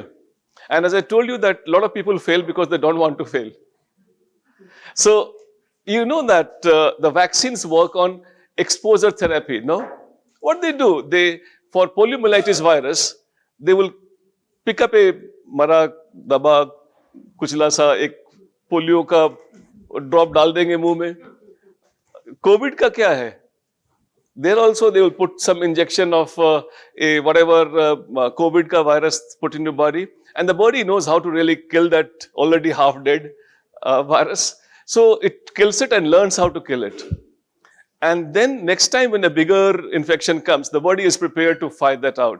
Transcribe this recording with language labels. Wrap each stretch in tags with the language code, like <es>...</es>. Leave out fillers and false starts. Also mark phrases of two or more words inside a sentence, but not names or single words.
<en>And as I told you that a lot of people fail because they don't want to fail. So, you know that the vaccines work on exposure therapy, no? What they do, for poliomyelitis virus, they will pick up a</en> <hi>मरा, दबा, कुचला सा, एक पोलियो का ड्रॉप डाल देंगे मुँह में. COVID ka kya hai?</hi> <en>There also they will put some injection of whatever COVID ka virus put in your body. And the body knows how to really kill that already half dead virus. So it kills it and learns how to kill it. And then next time when a bigger infection comes, the body is prepared to fight that out.</en>